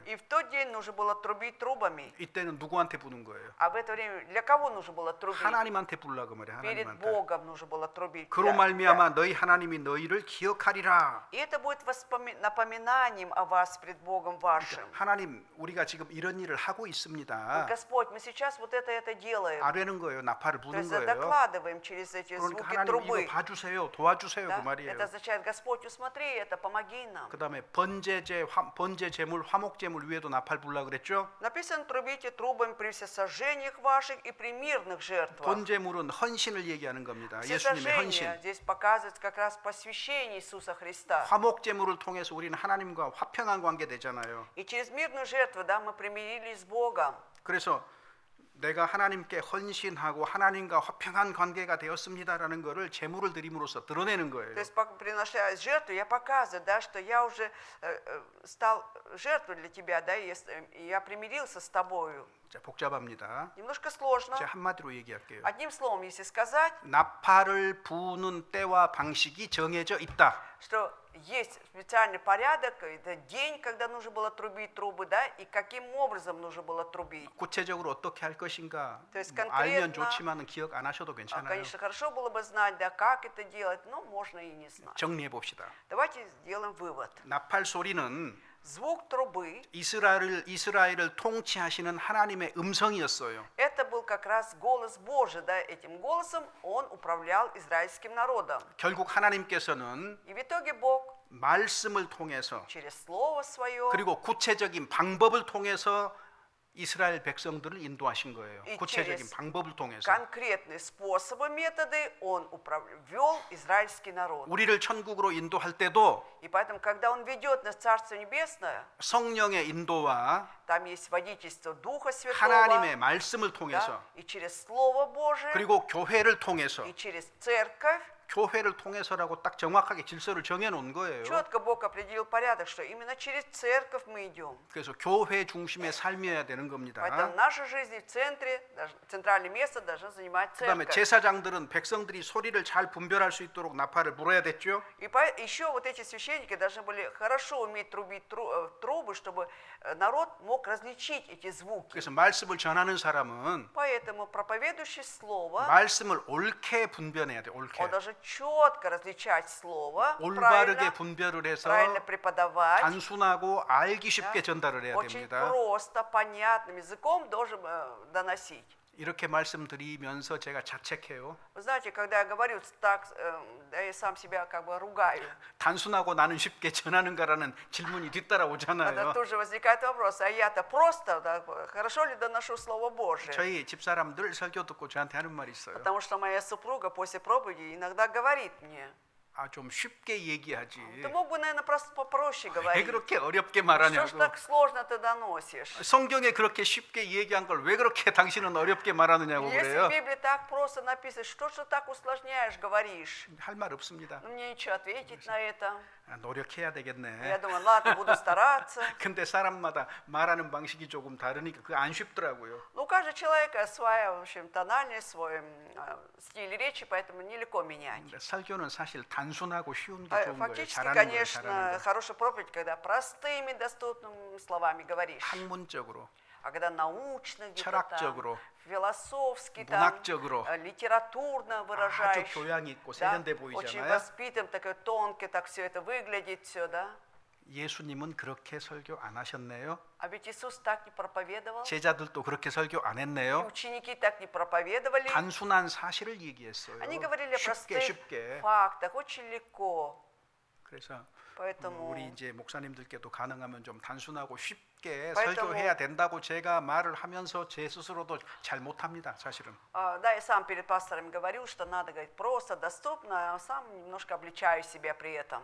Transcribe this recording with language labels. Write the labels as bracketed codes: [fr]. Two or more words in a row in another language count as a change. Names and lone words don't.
[ru] И в тот день нужно было трубить трубами. [ko] 이때는 누구한테 부는 거예요? [ru] А в это время для кого нужно было трубить? [ko] 하나님한테 불라 그 말이에요. [ru] Перед [ko] 하나님한테. [ru] Богом нужно было трубить. [ko] 그로 말미암아 너희 하나님이 너희를 기억하리라. [ru] И это будет напоминанием о вас пред Богом вашим. [ko] 하나님, 우리가 지금 이런 일을 하고 있습니다. 있습니다. [ru] Господь, мы сейчас вот это делаем. [ko] 아뢰는 거예요. 나팔을 [ru] То [ko] 부는 [ru] есть [ko] 거예요. [ru] докладываем через эти [ko] 그러니까 [ru] звуки [ko] 하나님 이거 [ru] трубы. [ko] 봐주세요, 도와주세요 [ru] Да? [ko] 그 말이에요. [ru] Это означает, Господь, усмотри это, помоги нам. [ko] 그다음에 번제 제물, 화목 제물 위에도 나팔 불라 그랬죠. [ru] Написано, трубите трубами при всесожжениях ваших и при мирных жертвах. [ko] 번제물은 헌신을 얘기하는 겁니다. 예수님의 [ru] Всесожжение [ko] 헌신. [ru] здесь показывает как раз посвящение Иисуса Христа. [ko] 화목 제물을 통해서 우리는 하나님과 화평한 관계 되잖아요. [ru] И через мирную жертву, да, мы примирились с Богом. [ko] 그래서 내가 하나님께 헌신하고 하나님과 화평한 관계가 되었습니다라는 것을 제물을 드림으로써 드러내는 거예요. [ru] То есть, принося жертву, я показываю, да, что я уже стал жертвой для тебя, да, и я примирился с тобою. [ko] 자, 복잡합니다. [ru] Немножко сложно. [ko] 제가 한마디로 얘기할게요. [ru] Одним словом, если сказать, [ko] 나팔을 부는 때와 방식이 정해져 있다. [ru] что есть специальный порядок, это день, когда нужно было трубить трубы, да, и каким образом нужно было трубить. [ko] 구체적으로 어떻게 할 것인가 [ru] То есть [ko] 알면 [ru] конкретно, [ko] 좋지만은 기억 안 하셔도 괜찮아요. [ru] конечно, хорошо было бы знать, да, как это делать, но можно и не знать. [ko] 정리해 봅시다. [ru] Давайте сделаем вывод. [ko] 나팔 소리는 [ru] Звук трубы [ko] 이스라엘을 통치하시는 하나님의 음성이었어요. [ru] это был как раз голос Божий, да, этим голосом он управлял израильским народом. [ko] 결국 하나님께서는 [ru] И в итоге Бог [ko] 말씀을 통해서 [ru] через слово свое [ko] 그리고 구체적인 방법을 통해서 이스라엘 백성들을 인도하신 거예요. 이 구체적인 [ru] через [ko] 방법을 통해서 [ru] конкретные способы, методы он вел израильский народ. [ko] 우리를 천국으로 인도할 때도 [ru] И поэтому, когда он ведет нас в Царство Небесное, [ko] 성령의 인도와 [ru] там есть водительство Духа Святого, [ko] 하나님의 말씀을 [ru] да, [ko] 통해서 [ru] и через Слово Божие, [ko] 그리고 교회를 통해서 [ru] и через Церковь. [ko] 교회를 통해서라고 딱 정확하게 질서를 정해 놓은 거예요. [ru] Четко Бог определил порядок, что именно через Церковь мы идем. [ko] 그래서 교회 중심의 삶이어야 되는 겁니다. [ru] Поэтому наша жизнь в центре, центральное место должна занимать [ko] 그다음에 [ru] Церковь. [ko] 제사장들은 백성들이 소리를 잘 분별할 수 있도록 나팔을 불어야 됐죠. [ru] И еще вот эти священники должны были хорошо уметь трубить трубы, чтобы народ мог различить эти звуки. [ko] 그래서 말씀을 전하는 사람은 [ru] Поэтому проповедующий слово, [ko] 말씀을 옳게 분별해야 돼. 옳게. [ru] он должен четко различать слово, [ko] 올바르게 [ru] правильно, [ko] 분별을 해서 [ru] правильно преподавать, [ko] 단순하고 알기 쉽게 전달을 해야 [ru] очень [ko] 됩니다. [ru] просто, понятным языком должен доносить. [ko] 이렇게 말씀드리면서 제가 자책해요. [ru] Вы знаете, когда я говорю так, да, я сам себя как бы ругаю. [ko] 단순하고 나는 쉽게 전하는가라는 질문이 뒤따라 [ru] Тогда [ko] 오잖아요. [ru] тут же возникает вопрос, а я-то просто, да, хорошо ли доношу Слово Божие? [ko] 저희 집사람 늘 설교 듣고 저한테 하는 말이 있어요. [ru] Потому что моя супруга после проповеди иногда говорит мне, [ko] 아, 좀 쉽게 얘기하지. [ru] ты мог бы, наверное, просто попроще [ko] 왜 [ru] говорить. [ko] 그렇게 어렵게 [ru] Что ж [ko] 말하냐고. [ru] так сложно ты доносишь? [ko] 성경에 그렇게 쉽게 얘기한 걸 왜 그렇게 당신은 어렵게 말하느냐고 [ru] Если [ko] 그래요. [ru] в Библии так просто написано, что ж ты так усложняешь, говоришь? [ko] 할 말 없습니다. [ru] Ну, мне нечего ответить на это. [ko] 아, 노력해야 [ru] Я [ko] 되겠네. [ru] думаю, ладно, буду стараться. [ko] 근데 사람마다 말하는 방식이 조금 다르니까 그게 안 쉽더라고요. [ru] Ну, у каждого человека своя, в общем, тональность, свой стиль речи, поэтому нелегко менять. [ko] 근데 설교는 사실 단순하고 쉬운 게 좋은 거예요. [ru] Фактически, [ko] 잘하는 거예요. [ru] конечно, [ko] 잘하는 거. [ru] хорошая проповедь, когда простыми, доступными словами говоришь. [ko] 학문적으로, [ru] А когда научно, где-то [ko] 철학적으로, [ru] там, философски, там, [ko] 문학적으로 [ru] литературно [ko] 아주 [ru] выражаешь. [ko] 교양 있고 [ru] Да, [ko] 세련돼 [ru] очень [ko] 보이잖아요. [ru] воспитан, такой тонкий, так все это выглядит, все, да? [ko] 예수님은 그렇게 설교 안 하셨네요. [ru] А ведь Иисус так не проповедовал, [ko] 제자들도 그렇게 설교 안 [ru] и [ko] 했네요. [ru] ученики так не проповедовали. [ko] 단순한 사실을 얘기했어요. [ru] Они говорили о [ko] 쉽게 [ru] простых [ko] 쉽게. [ru] фактах, очень легко. [ko] 그래서 [ru] Поэтому [ko] 우리 이제 목사님들께도 가능하면 좀 단순하고 쉽게 [ru] поэтому- [ko] 설교해야 된다고 제가 말을 하면서 제 스스로도 잘 못합니다. 사실은. [ru] Да, я сам перед пастором говорил, что надо говорить просто, доступно, а сам немножко обличаю себя при этом.